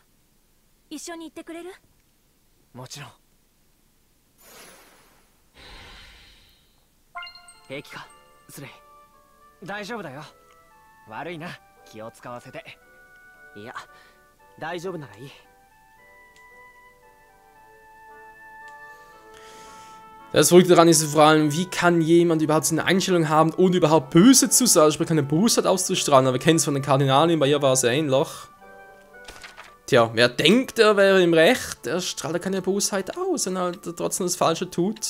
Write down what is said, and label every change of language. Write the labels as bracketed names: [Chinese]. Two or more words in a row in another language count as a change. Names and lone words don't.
[Japanese] 一緒に行ってくれる？もちろん。平気か、スレイ。大丈夫だよ。悪いな、気を使わせて。いや、大丈夫ならいい。 [German] Das Verrückte daran ist vor allem, wie kann jemand überhaupt so eine Einstellung haben, ohne überhaupt böse zu sein, sprich keine Bosheit auszustrahlen, aber wir kennen es von den Kardinalien, bei ihr war es ähnlich. Tja, wer denkt, er wäre im Recht, der strahlt ja keine Bosheit aus, wenn er halt trotzdem das Falsche tut.